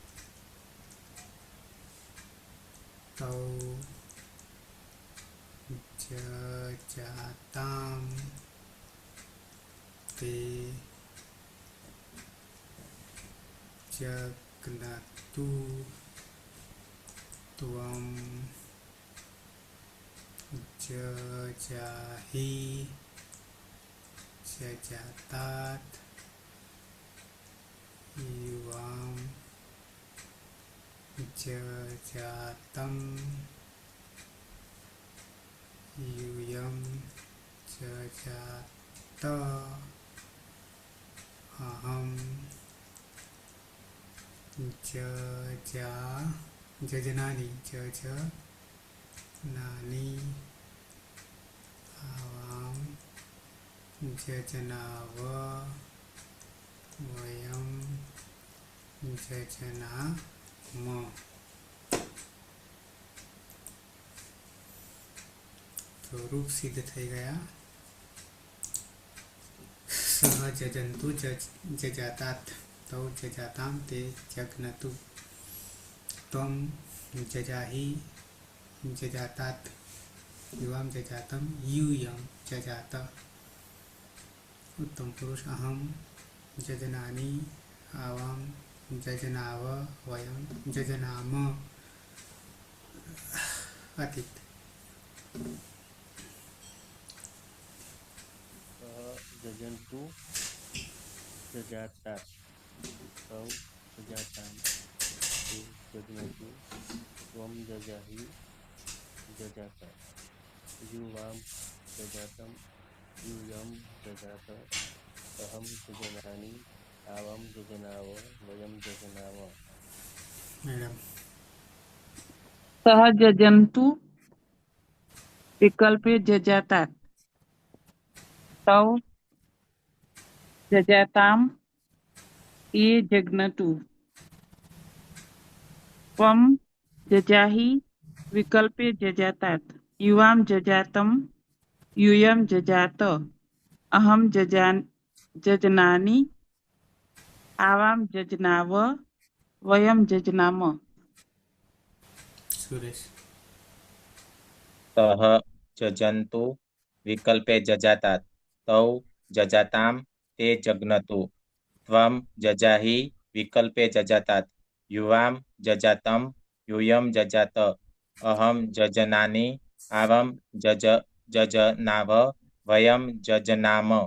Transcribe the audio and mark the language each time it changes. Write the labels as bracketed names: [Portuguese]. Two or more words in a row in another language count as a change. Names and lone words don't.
[Sanskrit] तौ जजाताम ते जग्नतु त्वम जजाहि जजातात युवाम जजातम यूयं जजात अहं जजनानि जजनानि आवां जजनाव वयं जजनाम [Gujarati] તો રૂપ સિદ્ધ થઈ ગયા [Sanskrit] सह जजंतु जजातात तौ जजाताम ते जग्नतु त्वम जजाहि जजातात युवाम जजातम यूयं जजात उत्तम पुरुष अहम जजनानि आवाम जजनाव वयम जजनाम अतीत जजन्तु जजाता तौ जजाताम ते जग्नतु त्वं जजाहि जजात युवां जजातं यूयं जजात अहं जजनानि आवां जजनाव वयं जजनाम [Gujarati] मैडम [Sanskrit] सहजजंतु विकल्पे जजाता तौ जजाताम ए जग्नतु त्वम जजाहि विकल्पे जजातात युवाम जजातम यूयं जजात अहम जजनानि आवाम जजनाव वयम जजनाम सुरेश सह जजन्तु विकल्पे जजातात् तौ जजाताम ते जग्नतु त्वं जजाहि विकल्पे जजातात् युवां जजातं यूयं जजात अहं जजनानि आवां जजनाव वयं जजनाम